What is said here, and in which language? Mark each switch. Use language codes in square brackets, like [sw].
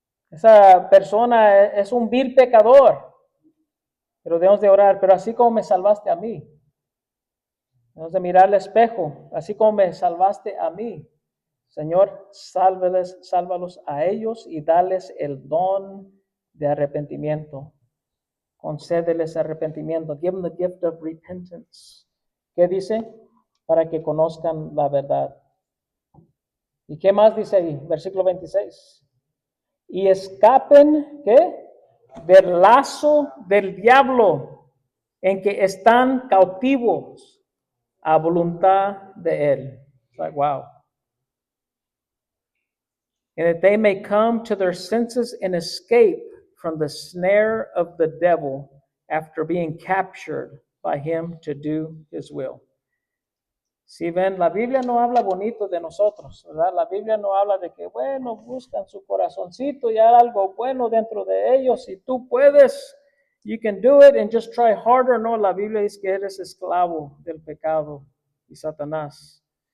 [es] Esa persona es un vil pecador. Pero debemos de orar, pero así como me salvaste a mí, debemos de mirar al espejo, así como me salvaste a mí, Señor, sálvalos a ellos y dales el don de arrepentimiento. Concédeles arrepentimiento. [en] Give them the gift of repentance. [es] ¿Qué dice? Para que conozcan la verdad. ¿Y qué más dice ahí? Versículo 26. Y escapen, ¿qué? Del lazo del diablo en que están cautivos a voluntad de él. [en] Like, wow. And that they may come to their senses and escape from the snare of the devil after being captured by him to do his will. [es] Si ven, la Biblia no habla bonito de nosotros, ¿verdad? La Biblia no habla de que, bueno, buscan su corazoncito y hay algo bueno dentro de ellos. Si tú puedes, [en] you can do it and just try harder. [es] No, la Biblia dice que eres esclavo del pecado y Satanás.